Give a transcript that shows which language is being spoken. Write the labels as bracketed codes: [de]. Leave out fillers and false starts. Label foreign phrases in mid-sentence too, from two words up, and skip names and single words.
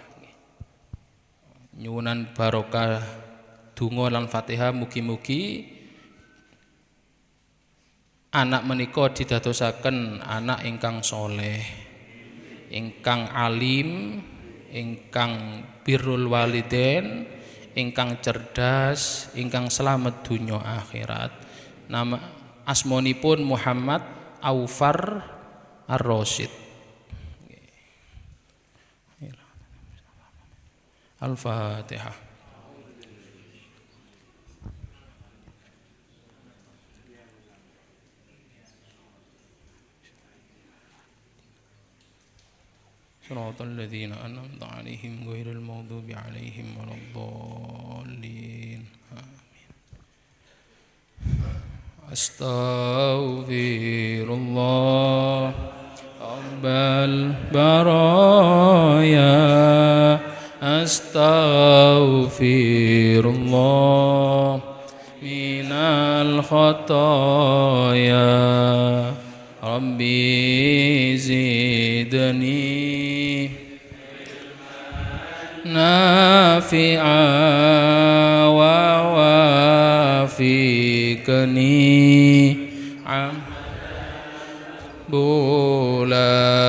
[jv] Nyuwunan barokah donga lan Fatihah mugi-mugi anak menika didadosaken anak ingkang soleh, ingkang alim, ingkang [ar] برّ الوالدين, [jv] ingkang cerdas, ingkang selamat dunya akhirat. Nama asmonipun Muhammad Aufar Ar-Rasyid. [ar] Al-Fatihah. صراط الذين أنعمت عليهم غير المغضوب عليهم ولا الضالين. آمين. أستغفر الله رب البرايا. أستغفر الله من الخطايا. ربّ زدني نافعا ووفقني بولا.